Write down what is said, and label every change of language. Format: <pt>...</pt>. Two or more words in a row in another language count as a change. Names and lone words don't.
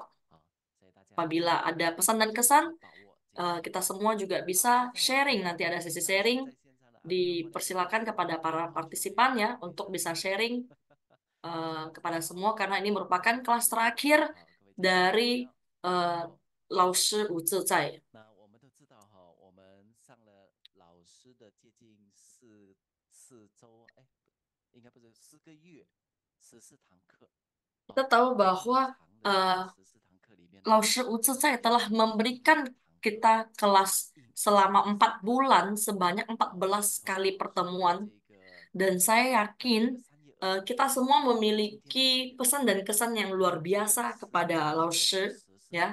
<id>Apabila ada pesan dan kesan, kita semua juga bisa sharing. Nanti ada sesi sharing, dipersilakan kepada para partisipan ya untuk bisa sharing kepada semua karena ini merupakan kelas terakhir dari Lao Shi Wu Zizai.</id> <zh>那我们都知道哈，我们上了老师的接近4周，哎，应该不是4个月，14堂课。</zh> <id>Kita tahu bahwa Lao Shi Wu Zizai telah memberikan kita kelas selama 4 bulan sebanyak 14 kali pertemuan dan saya yakin kita semua memiliki pesan dan kesan yang luar biasa kepada Lao Shi ya.</id>